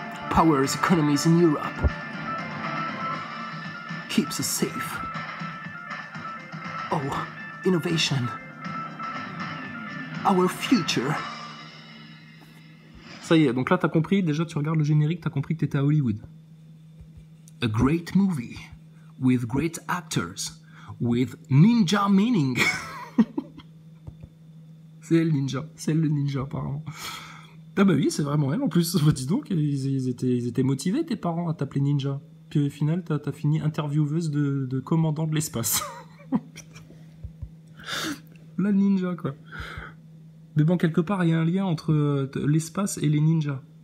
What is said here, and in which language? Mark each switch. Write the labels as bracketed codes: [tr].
[en] Powers economies in Europe. Keeps us safe. Oh, innovation. Our future. [fr] Ça y est, donc là t'as compris, déjà tu regardes le générique, t'as compris que t'étais à Hollywood. [en] A great movie, with great actors, with ninja meaning. [fr] C'est elle le ninja apparemment. Ah bah oui, c'est vraiment elle en plus. Bah, dis donc, ils étaient motivés tes parents à t'appeler ninja. Puis au final, t'as fini intervieweuse de commandant de l'espace. La ninja quoi. Mais bon, quelque part, il y a un lien entre l'espace et les ninjas.